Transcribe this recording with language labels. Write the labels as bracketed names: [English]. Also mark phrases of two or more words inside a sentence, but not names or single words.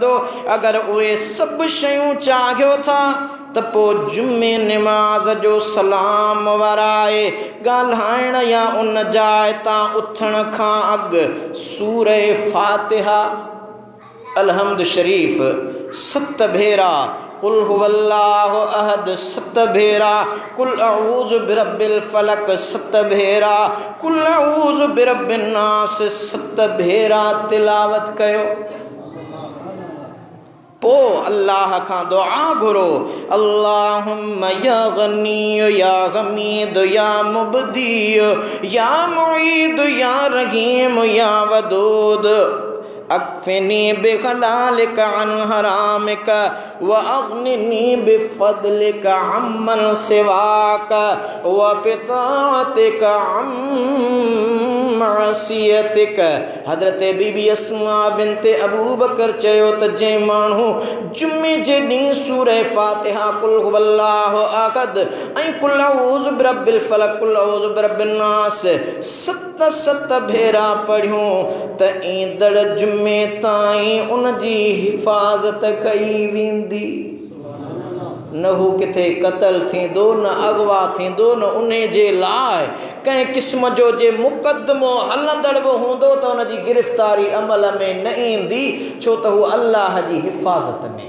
[Sindhi] अगरि उहे सभु शयूं चाहियो था त पोइ जुमे नमाज़ जो सलाम वराए ॻाल्हाइण या उन जाइ तां उथण खां अॻु सूरे फातिहा अलहम्द शरीफ़ 7 भेरा, [Arabic] قل هو الله أحد 7 भेरा, قل أعوذ برب الفلق 7 भेरा, قل أعوذ برب الناس 7 भेरा [Sindhi] तिलावत कयो। पो अल्लाह खां दुआ घुरो, [Arabic] اللهم يا غني يا حميد يا مبدئ يا معيد يا رحيم يا ودود اكفني بحلالك عن حرامك وأغنني بفضلك عمن سواك وبطاعتك معصيتك. [Sindhi] हज़रत बीबी अस्मा बिनते अबू बकर चयो त जे माण्हू जुमे जे ॾींहुं सूरह फातिहा, [Arabic] قل هو الله أحد [Sindhi] ऐं [Arabic] قل أعوذ برب الفلق, قل أعوذ برب الناس [Sindhi] 7 भेरा पढ़ियूं त ईंदड़ जुमे ताईं उन जी हिफ़ाज़त कई वेंदी। न हू किथे क़तल थींदो, न अगवा थींदो, न उन जे लाइ कंहिं क़िस्म जो जे मुक़दमो हलंदड़ बि हूंदो त उन जी गिरफ़्तारी अमल में न ईंदी, छो त हू अल्लाह जी हिफ़ाज़त में।